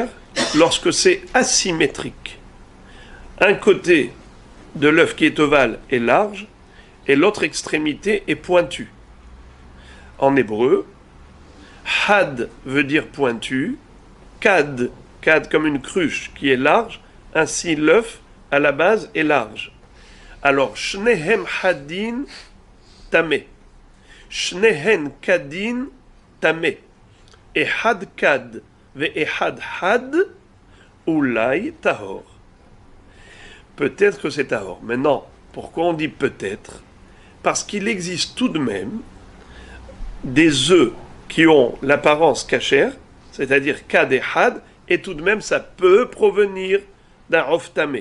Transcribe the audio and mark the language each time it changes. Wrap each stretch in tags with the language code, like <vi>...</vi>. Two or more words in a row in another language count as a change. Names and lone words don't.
<fr>Lorsque c'est asymétrique. Un côté de l'œuf qui est ovale est large et l'autre extrémité est pointue. En hébreu, had veut dire pointu, kad comme une cruche qui est large, ainsi l'œuf à la base est large. Alors,</fr> <he>שניהם חדין טמא, שניהם כדין טמא, אחד כד ואחד חד אולי טהור.</he> <fr>Peut-être que c'est tahor. Mais non, pourquoi on dit peut-être? Parce qu'il existe tout de même des œufs qui ont l'apparence cachère, c'est-à-dire kad et had, et tout de même ça peut provenir d'un</fr> <he>עוף טמא.</he>